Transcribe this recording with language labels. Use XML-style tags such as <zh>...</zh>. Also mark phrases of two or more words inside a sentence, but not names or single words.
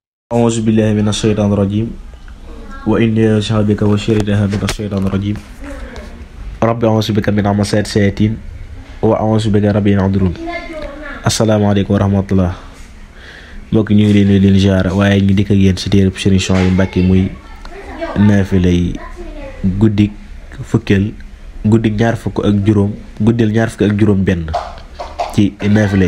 <ar>أعوذ بالله من الشيطان الرجيم وإني أعوذ بك وشريكها من الشيطان الرجيم ربي أعوذ بك من همزات الشياطين وأعوذ بك ربي يحضرون. السلام عليكم ورحمة الله</ar> <wo>mbokk ñu ngi leen di ziar waaye ñu dikk ak yéen ci téereb Serigne Souhaïbou Mbacké muy naafilay guddik fukkeel guddik ñaar fukk ak juróom benn ci naafila</wo>